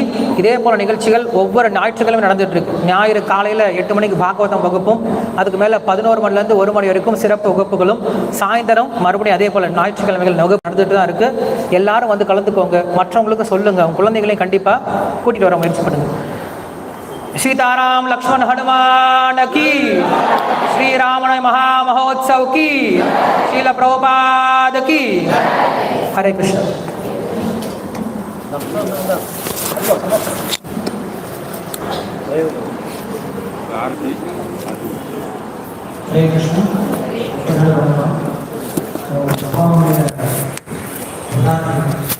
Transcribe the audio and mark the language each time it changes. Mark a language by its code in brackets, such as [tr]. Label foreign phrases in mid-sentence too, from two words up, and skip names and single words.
[ta] இதே போல் நிகழ்ச்சிகள் ஒவ்வொரு ஞாயிற்றுக்கிழமை நடந்துகிட்ருக்கு. ஞாயிறு காலையில் 8 மணிக்கு பாகவதம் வகுப்பும், அதுக்கு மேலே 11 மணிலேருந்து 1 மணி வரைக்கும் சிறப்பு வகுப்புகளும், சாயந்தரம் மறுபடியும் அதே போல் ஞாயிற்றுக்கிழமைகள் வகுப்பு நடந்துட்டு தான் இருக்குது. எல்லாரும் வந்து கலந்துக்கோங்க, மற்றவங்களுக்கு சொல்லுங்கள், உங்கள் குழந்தைகளையும் கண்டிப்பாக கூட்டிகிட்டு வர முயற்சி பண்ணுங்கள். [hi] सीताराम लक्ष्मण हनुमान की, श्री रामन महामहोत्सव की, श्रील प्रभुपाद की। [sa] हरे कृष्ण। हरे कृष्ण।